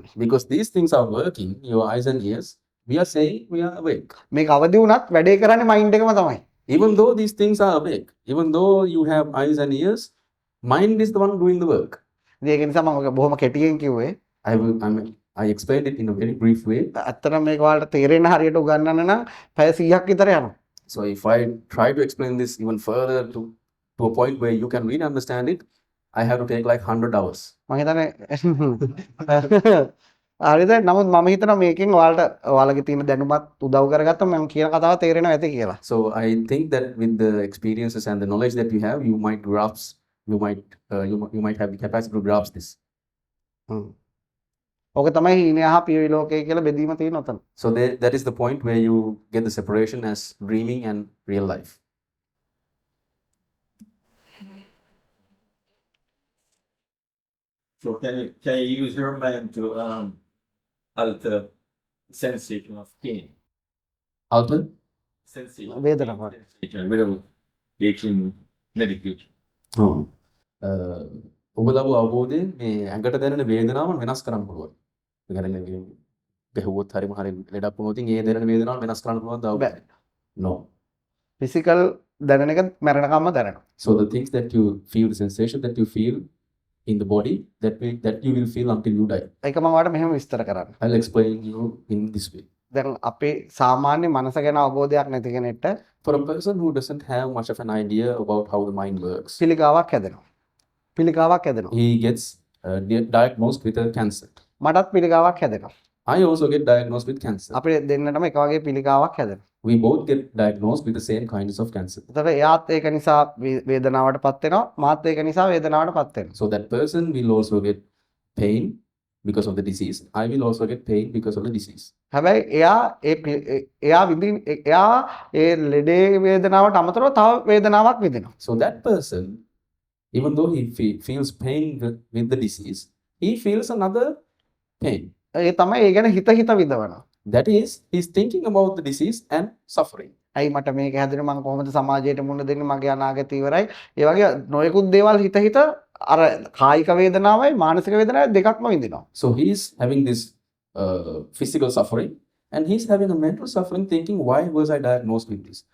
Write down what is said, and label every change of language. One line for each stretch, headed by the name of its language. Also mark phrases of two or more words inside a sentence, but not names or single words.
English: Because these things are working, your eyes and ears, we are saying we are awake.
Sinhala: මේක අවදි වුණත් වැඩේ කරන්නේ මයින්ඩ් එකම තමයි.
English: Even though these things are awake, even though you have eyes and ears, mind is the one doing the work.
Sinhala: ඉතින් ඒක නිසා මම බොහොම කෙටියෙන් කිව්වේ
English: I explained it in a very brief way.
Sinhala: ඇත්තටම මේක ඔයාලට තේරෙන්න හරියට උගන්වන්න නම් පැය 100ක් විතර යනවා.
English: So if I try to explain this even further to a point where you can really understand it, I have to take like 100 hours.
Sinhala: මම හිතන්නේ හරිද? නමුත් මම හිතනවා මේකෙන් ඔයාලගේ තියෙන දැනුමත් උදව් කරගත්තම මම කියන කතාව තේරෙනවා ඇති කියලා.
English: So I think that with the experiences and the knowledge that you have, you might have the capacity to grasp this.
Sinhala: ඕක තමයි හීනය හා පියවි ලෝකය කියලා බෙදීම තියෙන උතන.
English: So that is the point where you get the separation as dreaming and real life. So can you use your mind to alter sensation of pain? Alter? Sensation.
Sinhala: වේදනාවක්.
English: Sensation without taking medication.
Sinhala: ඔබ ලබු අවබෝධයෙන් මේ ඇඟට දැනෙන වේදනාවන් වෙනස් කරන්න පුළුවන්. ඒ කියන්නේ ගැහුවොත් හරිම හරි ලෙඩක් වුණොත් ඒ දැනෙන වේදනාවන් වෙනස් කරන්න පුළුවන්ද අවබෝධය?
English: No.
Sinhala: ෆිසිකල් දැනෙන එක මරණකම්ම දැනෙනවා.
English: So the things that you feel, the sensation that you feel in the body that you will feel until you die.
Sinhala: ඒක මම ඔයාලට මෙහෙම විස්තර කරන්න.
English: I'll explain you in this way.
Sinhala: දැන් අපේ සාමාන්‍ය මනස ගැන අවබෝධයක් නැති කෙනෙක්ට
English: For a person who doesn't have much of an idea about how the mind works,
Sinhala: පිළිකාවක් හැදෙනවා. පිළිකාවක් හැදෙනවා.
English: he gets diagnosed with a cancer.
Sinhala: මටත් පිළිකාවක් හැදෙනවා.
English: I also get diagnosed with cancer.
Sinhala: අපේ දෙන්නටම එක වගේ පිළිකාවක් හැදෙනවා.
English: We both get diagnosed with the same kinds of cancer.
Sinhala: එතකොට එයාත් ඒක නිසා වේදනාවටපත් වෙනවා. මාත් ඒක නිසා වේදනාවටපත් වෙනවා.
English: So that person will also get pain because of the disease. I will also get pain because of the disease.
Sinhala: හැබැයි එයා ඒ ලෙඩේ වේදනාවට අමතරව තව වේදනාවක් විඳිනවා.
English: So that person, even though he feels pain with the disease, he feels another pain.
Sinhala: ඒ තමයි ඒ ගැන හිත විඳවනවා.
English: That is, he's thinking about the disease and suffering.
Sinhala: ඇයි මට මේක හැදෙන්නේ, මම කොහොමද සමාජයට මුහුණ දෙන්නේ, මගේ අනාගතය ඉවරයි. ඒ වගේ නොයෙකුත් දේවල් හිත අර කායික වේදනාවයි මානසික වේදනාවයි දෙකක්ම විඳිනවා.
English: So he's having this physical suffering and he's having a mental suffering, thinking, why was I diagnosed with this?